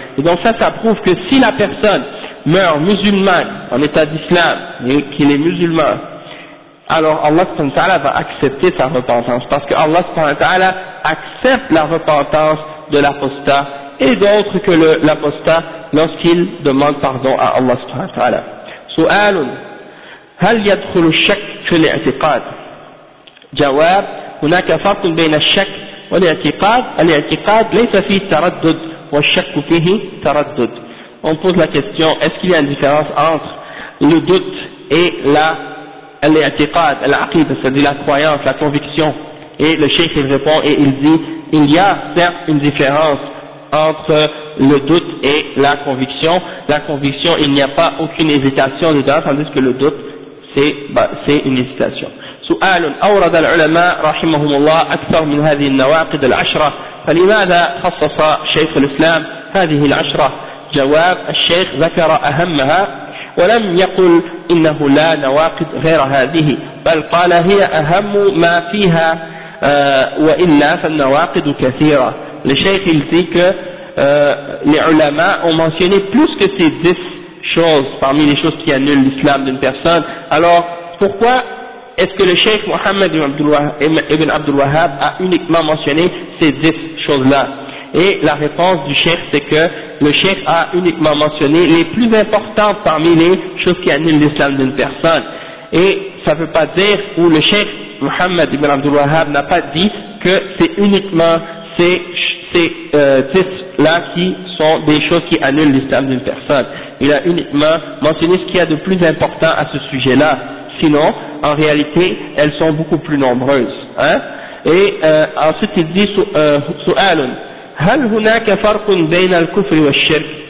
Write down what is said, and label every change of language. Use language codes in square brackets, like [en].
[fr] Donc ça, ça prouve que si la personne meurt musulman en état d'islam et qu'il est musulman, alors Allah subhanahu wa ta'ala va accepter sa repentance, parce que Allah subhanahu wa ta'ala accepte la repentance de l'apostat et d'autres que l'apostat lorsqu'il demande pardon à Allah subhanahu wa ta'ala. [ar] سؤال هل يدخل الشك في الاعتقاد؟ جواب: هناك فرق بين الشك والاعتقاد. الاعتقاد ليس فيه تردد والشك فيه تردد. [fr] On pose la question, est-ce qu'il y a une différence entre le doute et l'i'tiqad, l'aqida, c'est-à-dire la croyance, la conviction. Et le cheikh il répond et il dit, il y a certes une différence entre le doute et la conviction. La conviction, il n'y a pas aucune hésitation dedans, tandis que le doute, c'est une hésitation. [ar] سؤال أورد العلماء رحمهم الله أكثر من هذه النواقض العشرة، فلماذا خصص شيخ الإسلام هذه العشرة؟ جواب: الشيخ ذكر أهمها ولم يقل إنه لا نواقض غير هذه، بل قال هي أهم ما فيها وإلا فالنواقض كثيرة. للشيخ الزيك لعلماء ومنشيني [fr] plus que ces 10 choses parmi les choses qui annulent l'islam d'une personne. Alors pourquoi est-ce que le Cheikh Mohammed ibn Abdul Wahhab a uniquement mentionné ces 10 choses-là? Et la réponse du Cheikh, c'est que le Cheikh a uniquement mentionné les plus importantes parmi les choses qui annulent l'islam d'une personne. Et ça ne veut pas dire, ou le Cheikh Mohammed ibn Abdul Wahhab n'a pas dit que c'est uniquement ces 10-là qui sont des choses qui annulent l'islam d'une personne. Il a uniquement mentionné ce qu'il y a de plus important à ce sujet-là. Sinon, en réalité, elles sont beaucoup plus nombreuses. Hein? Et ensuite, il dit [ar] سؤالٌ هل هناك فرق بين الكفر والشرك؟